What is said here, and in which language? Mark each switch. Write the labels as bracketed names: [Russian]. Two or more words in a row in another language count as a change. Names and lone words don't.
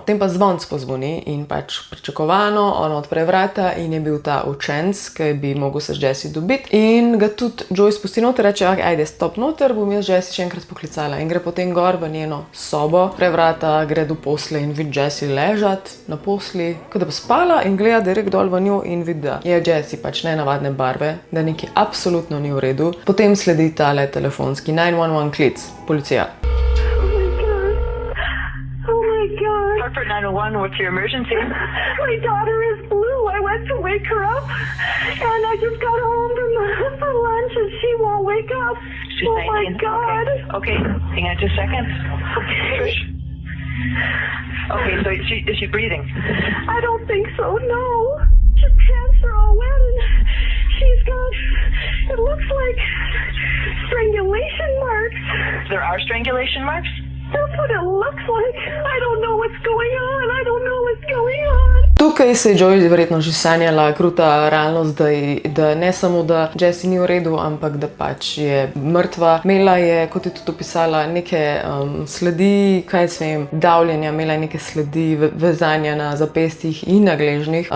[Slovenian] Potem pa zvonc pozvoni in pač pričakovano, ona odpre vrata in je bil ta učenec, ki bi mogel se z Jessie dobiti in ga tudi Joy spusti noter, reče, ajde, stop noter, bom jaz Jessie še enkrat poklicala in gre potem gor v njeno sobo, odpre vrata, gre do posle in vidi Jessie ležat na posli, kot da bi spala in gleda direkt dol v njo in vidi, da je Jessie pač nenavadne barve, da nekaj absolutno ni v redu. Potem sledi tale telefonski 911 klic, policija. [English] Hartford 911, what's your emergency? My daughter is blue. I went to wake her up, and I just got home from lunch, and she won't wake up. She's 19. My God. Okay, hang on just a second. Okay, so is she breathing? I don't think so, no. Her pants are all wet, and she's got, it looks like strangulation marks. There are strangulation marks? That's what it looks like. I don't know what's going on. I don't know what's going on. [Slovenian] Tu Tukaj se je Joey verjetno že sanjala kruta realnost, da ne samo, da Jessie ni v redu, ampak da pač je mrtva. Imela je, kot je tudi opisala, neke sledi, kaj se vem, davljenja, imela je neke sledi vezanja na zapestjih in na gležnjih.